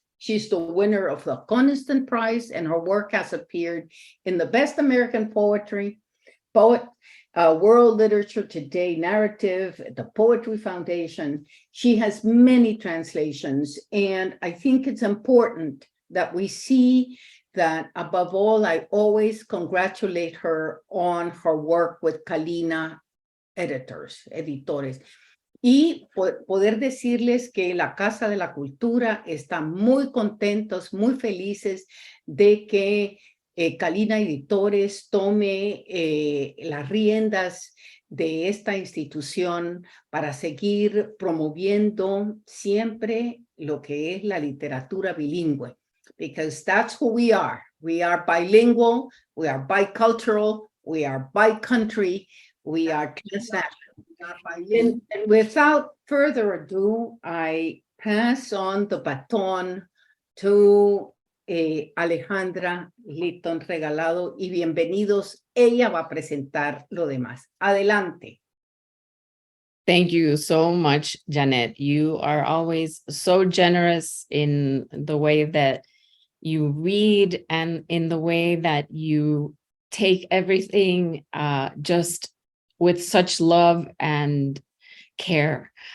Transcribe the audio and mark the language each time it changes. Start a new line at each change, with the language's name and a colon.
English: She's the winner of the Coniston Prize, and her work has appeared in the Best American Poetry, World Literature Today Narrative, the Poetry Foundation. She has many translations, and I think it's important that we see that above all, I always congratulate her on her work with Kalina Editores.
Spanish: Y poder decirles que la Casa de la Cultura está muy contentos, muy felices de que Kalina Editores tome las riendas de esta institución para seguir promoviendo siempre lo que es la literatura bilingüe.
English: Because that's who we are. We are bilingual, we are bicultural, we are bi-country, we are transnational. And without further ado, I pass on the baton to Alejandra Regalado,
Spanish: y bienvenidos. Ella va a presentar lo demás. Adelante.
English: Thank you so much, Janet. You are always so generous in the way that you read and in the way that you take everything just with such love and care.